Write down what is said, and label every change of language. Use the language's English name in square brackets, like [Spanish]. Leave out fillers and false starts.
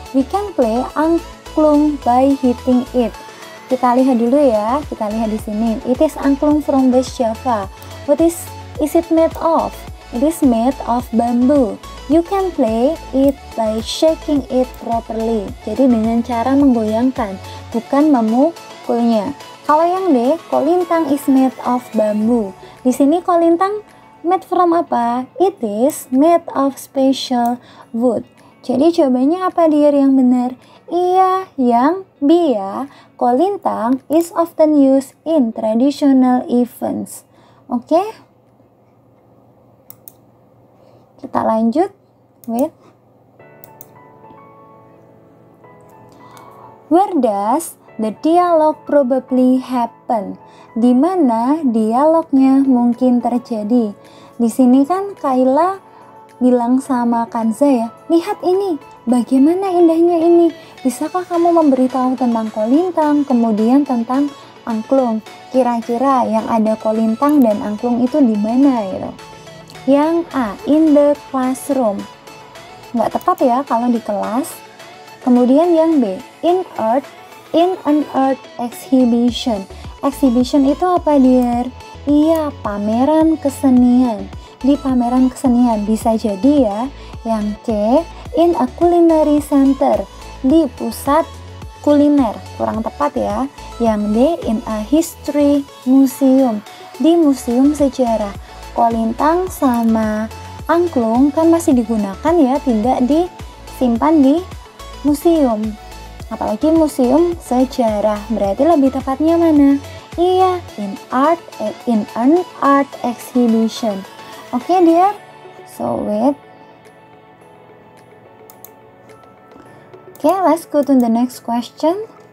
[English] We can play angklung by hitting it. [Indonesian] Kita lihat dulu ya. Kita lihat di sini. [English] It is angklung from West Java. What is it made of? It is made of bamboo. You can play it by shaking it properly. [Indonesian] Jadi dengan cara menggoyangkan, bukan memukulnya. Kalau yang D, [English] kolintang is made of bamboo. [Indonesian] Di sini kolintang [English] made from [Indonesian] apa? [English] It is made of special wood. [Indonesian] Jadi jawabannya apa dear yang benar? Iya, yang B ya. [English] Kolintang is often used in traditional events. Oke? [Indonesian] Kita lanjut. [English] Wait. Where does the dialogue probably happen? [Indonesian] Di mana dialognya mungkin terjadi? Di sini kan Kaila bilang sama Kanza ya, lihat ini, bagaimana indahnya ini. Bisakah kamu memberitahu tentang kolintang, kemudian tentang angklung? Kira-kira yang ada kolintang dan angklung itu di mana gitu? Yang A, [English] in the classroom. [Indonesian] Nggak tepat ya kalau di kelas. Kemudian yang B, [English] in an art exhibition. [Indonesian] Exhibition itu apa dear? Iya, pameran kesenian. Di pameran kesenian bisa jadi ya. Yang C, [English] in a culinary center. [Indonesian] Di pusat kuliner, kurang tepat ya. Yang D, [English] in a history museum. [Indonesian] Di museum sejarah. Kolintang sama angklung kan masih digunakan ya, tidak disimpan di museum. Apalagi museum sejarah. Berarti lebih tepatnya mana? [English] Iya, in an art exhibition. Oke, dear. So wait. Okay, let's go to the next question.